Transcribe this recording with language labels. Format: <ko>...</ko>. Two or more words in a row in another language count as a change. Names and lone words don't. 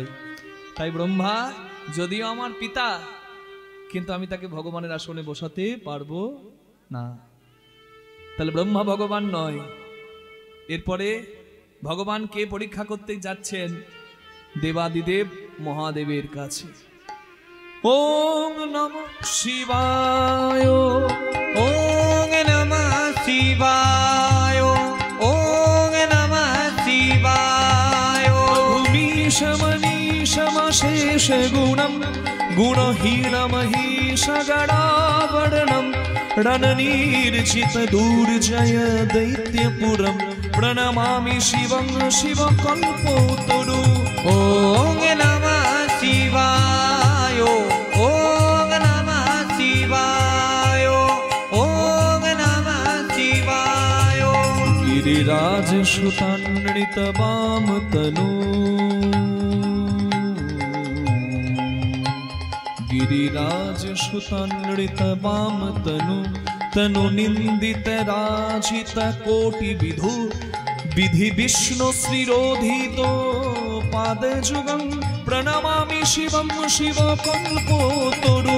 <bn>তাই ব্রহ্মা যদিও আমার পিতা, কিন্তু আমি তাকে ভগবানের আসনে বসাতে পারবো না। তাহলে ব্রহ্মা ভগবান নয়। এরপরে ভগবান কে পরীক্ষা করতে যাচ্ছেন? দেবাদিদেব মহাদেবের কাছে।</bn> <sa>ওম নমঃ শিবায়, ওম নমঃ শিবায়, ওম নমঃ শিবায়। ভূমিশ মনীশ মশেষ গুণম গুণহীনমহীশ গণাবর্ণম রণনীর্জিত দুর্জয় দৈত্যপুরম প্রণমামি শিবং শিবকল্পতরু। ওম নমঃ শিবায়, ওম নমঃ শিবায়, ওম নমঃ শিবায়। गिरिराज सुतान्वित वाम तनु, गिरिराज सुतान्वित वाम तनु, तनु निंदित राजित कोटि विधु, विधि विष्णु श्रीरोधितो पाद जुगं प्रणमामि शिवं शिव कल्पतरु।</sa>